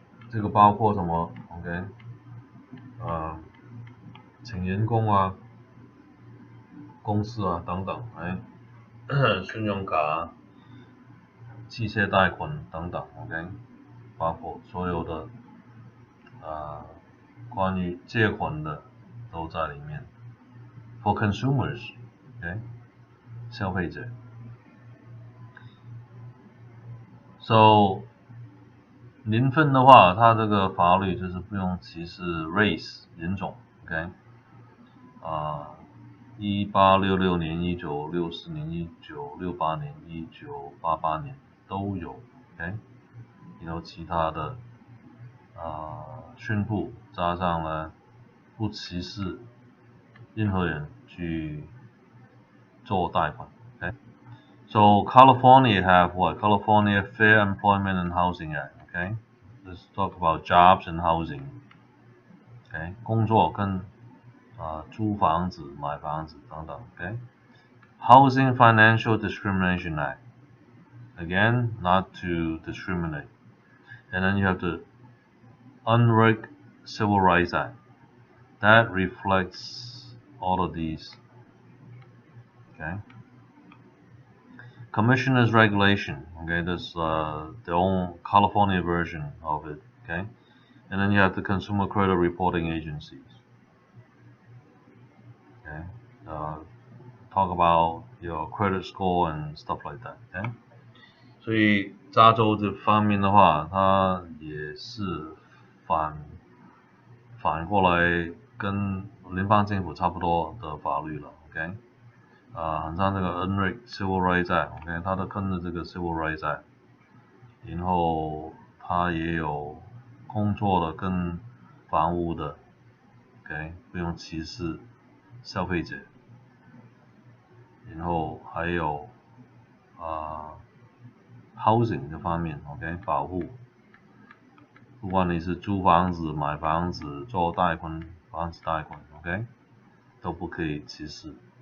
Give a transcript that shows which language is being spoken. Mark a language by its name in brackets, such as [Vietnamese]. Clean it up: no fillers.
[Chinese] 这个包括什么 ？OK， 请员工啊，公司啊等等，哎，信用卡啊、汽车贷款等等 ，OK， 包括所有的关于借款的都在里面。 [English] For consumers，OK， 消费者。 [Chinese] So 年份的话，它这个法律就是不用歧视 race 人种 ，OK， 1866年、1964年、1968年、1988年都有 ，OK， 然后其他的宣布加上了不歧视任何人去做贷款 ，OK。 [English] So California have what? California Fair Employment and Housing Act. Okay, let's talk about jobs and housing. [Chinese] Okay, 工作跟租房子、买房子等等。 [English] Okay, Housing Financial Discrimination Act. Again, not to discriminate. And then you have the Unrigged Civil Rights Act. That reflects all of these. Okay. Commissioner's regulation, okay, that's their own California version of it, okay, and then you have the consumer credit reporting agencies, okay, talk about your credit score and stuff like that, okay. [Chinese] 所以加州这方面的话，它也是反过来跟联邦政府差不多的法律了 ，OK。很像这个 Unrigged Civil Rights Act，OK， 它都跟着这个 Civil Rights Act， 然后它也有工作的跟房屋的 ，OK， 不用歧视消费者，然后还有housing 这方面 ，OK， 保护，不管你是租房子、买房子、做贷款、房子贷款 ，OK， 都不可以歧视。